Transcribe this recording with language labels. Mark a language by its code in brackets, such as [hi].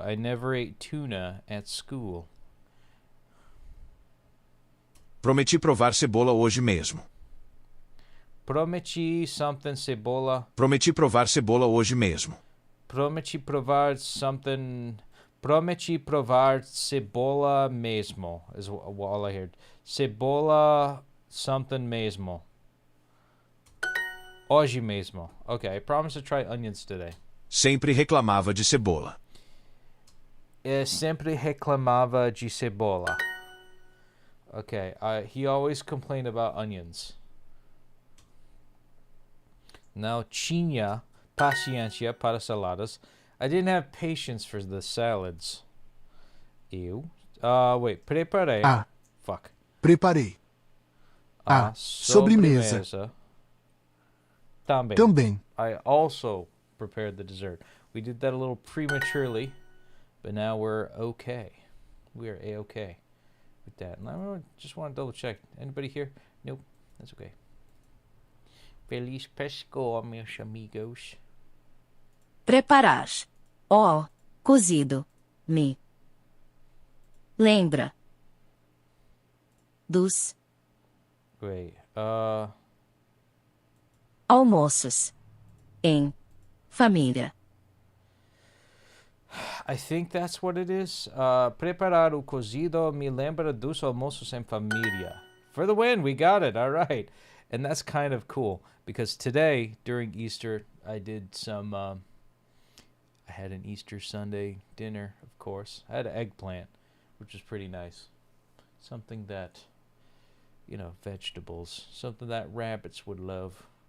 [en] I never ate tuna at school. [pt] Prometi provar cebola hoje mesmo. Prometi something cebola. Prometi provar cebola hoje mesmo. Prometi provar something. Prometi provar cebola mesmo. [en] Is all I heard. Cebola something mesmo. [pt] Hoje mesmo. [en] Okay, I promise to try onions today. [pt] Sempre reclamava de cebola. Sempre reclamava de cebola. [en] Okay, he always complained about onions. [pt] Now, tinha paciência para saladas. [en] I didn't have patience for the salads. [pt] Eu. Wait, preparei. Fuck. Preparei. A. Sobremesa. Também. [en] I also prepared the dessert. We did that a little prematurely, but now we're okay. We are A-okay with that. And I just want to double check. Anybody here? Nope. That's okay. [pt] Feliz Páscoa, meus amigos. Preparar. Cozido. Lembra. Dos. [en] Wait. [pt] Almoços. Em. Família. [en] I think that's what it is. [pt] Preparar o cozido me lembra dos almoços em família. [en] For the win, we got it. All right. And that's kind of cool because today, during Easter, I did some... I had an Easter Sunday dinner, of course. I had an eggplant, which was pretty nice. Something that, vegetables. Something that rabbits would love.